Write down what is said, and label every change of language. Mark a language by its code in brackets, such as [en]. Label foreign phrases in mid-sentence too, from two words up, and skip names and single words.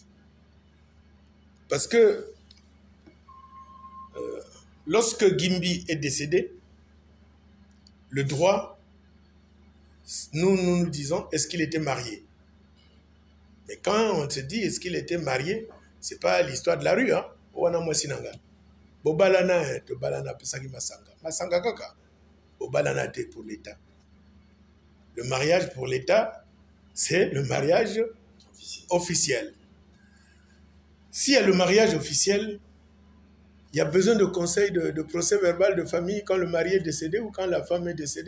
[fr] Parce que lorsque Gimbi est décédé, le droit, nous disons, est-ce qu'il était marié? Mais quand on se dit, est-ce qu'il était marié, ce n'est pas l'histoire de la rue. Hein? [ln] Bobalana, to balana pesagi masanga. Masanga kaka. Bobalana te [fr] pour l'État. Le mariage pour l'État, c'est le mariage officiel. S'il y a le mariage officiel, il y a besoin de conseil de procès verbal de famille quand le mari est décédé ou quand la femme est décédée?